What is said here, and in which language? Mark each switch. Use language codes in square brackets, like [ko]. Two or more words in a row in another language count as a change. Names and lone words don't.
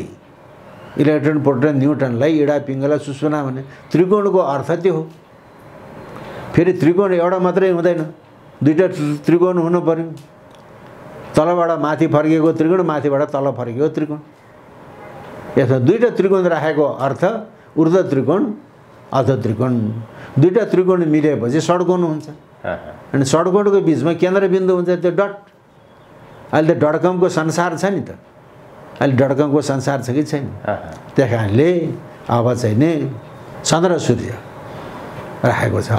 [ne] इलेक्ट्रोन प्रोटोन न्युट्रनलाई इडा पिङ्गला सुषुम्ना भने त्रिकोणको अर्थ त्यो हो। फेरि त्रिकोण एउटा मात्रै हुँदैन, दुईवटा त्रिकोण हुनु पर्यो। तलबाट माथि फर्किएको त्रिकोण, माथिबाट तल फर्किएको त्रिकोण। यसमा दुईवटा त्रिकोण राखेको अर्थ ऊर्ध्व त्रिकोण, अधो त्रिकोण। दुईवटा त्रिकोण मिलेपछि षड्कोण हुन्छ। अनि षड्कोणको बिचमा केन्द्रबिन्दु हुन्छ, त्यो डट। अहिले त डटकमको संसार छ नि त, अहिले डटकमको संसार छ कि छैन? त्यही कारणले अब चाहिँ नि चन्द्र सूर्य राखेको छ।